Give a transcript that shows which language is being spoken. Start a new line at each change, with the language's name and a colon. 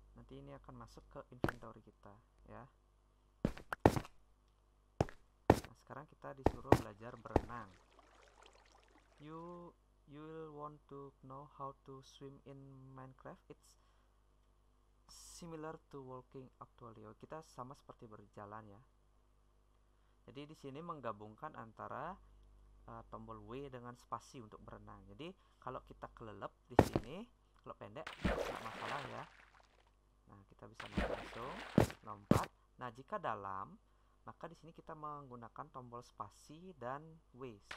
Indonesian: Ini akan masuk ke inventory kita ya. Nah, sekarang kita disuruh belajar berenang.
English: You will want to know how to swim in Minecraft. It's similar to walking actually.
Indonesian: Kita sama seperti berjalan ya. Jadi di sini menggabungkan antara tombol W dengan spasi untuk berenang. Jadi kalau kita kelelep di sini, kalau pendek tidak masalah ya. Nah, kita bisa langsung lompat. Nah, jika dalam, maka di sini kita menggunakan tombol spasi dan W.